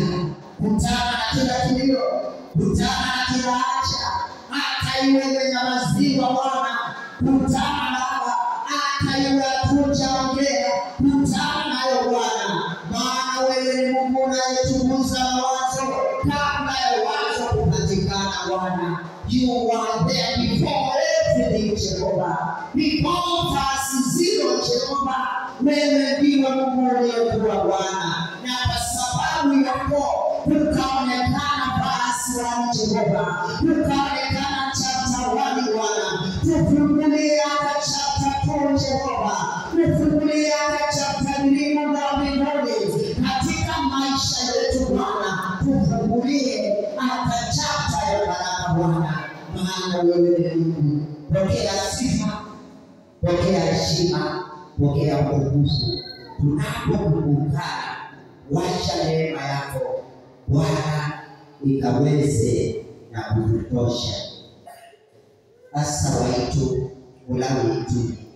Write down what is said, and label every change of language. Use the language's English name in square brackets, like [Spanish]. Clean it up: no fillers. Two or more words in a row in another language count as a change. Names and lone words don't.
[Swahili] Kutana na kila kilio, kutana na kila haja, hata iwe imenyamaziwa Bwana, kutana Baba, hata iwe hatujaongea, kutana nayo Bwana, maana wewe ni Mungu unayechunguza mawazo kabla ya wazo kupatikana Bwana. [English] You are there before everything, Jehovah. Before us zero, Jehovah. [Swahili] Wewe ndiwe Mungu uliyekuwa Bwana, na kwa sababu yako ukaonekana basi wani Jehovah, ukaonekana chapter 1 Bwana, tufungulie hata chapter 2 Jehovah, tufungulie hata chapter 3 na mbinguni katika maisha yetu Bwana, tufungulie hata chapter ya baraka Bwana, maana wewe ni Mungu. Pokea sifa, pokea heshima, pokea utukufu. Tunapokumbukana, wacha neema yako Bwana ikaweze na kutosha. Asa waitu ulawi itu